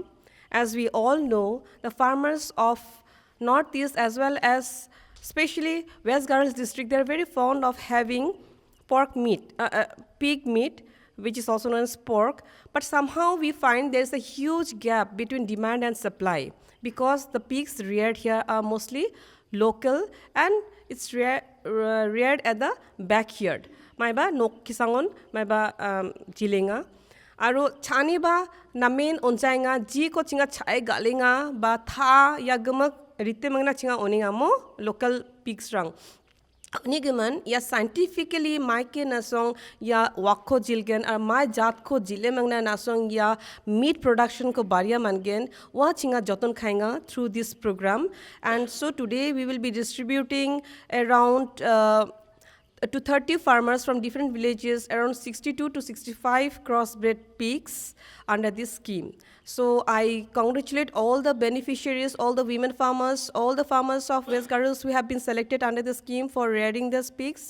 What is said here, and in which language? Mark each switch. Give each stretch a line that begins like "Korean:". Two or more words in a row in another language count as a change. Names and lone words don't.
English: As we all know, the farmers of Northeast as well as especially West Garo district, they're very fond of having pork meat, pig meat, which is also known as pork, but somehow we find there's a huge gap between demand and supply because the pigs reared here are mostly local and it's reared at the backyard.
Garo: Maiba nok kisangon, maiba jilenga. Aro chani ba namen onchainga ji ko chinga chai galinga ba tha ya gemak rite mangna chinga oninga mo
English: local pigs
Garo: rang. Nigeman ya scientifically maike nasong ya wakko jilgen ar mai jat ko jile mangna nasong ya
English: meat production
Garo: ko baria mangen wa chinga joton khainga
English: through this program. And so today we will be distributing around to 30 farmers from different villages, around 62 to 65 crossbred pigs under this scheme. So I congratulate all the beneficiaries, all the women farmers, all the farmers of West Garo who have been selected under the scheme for rearing these pigs.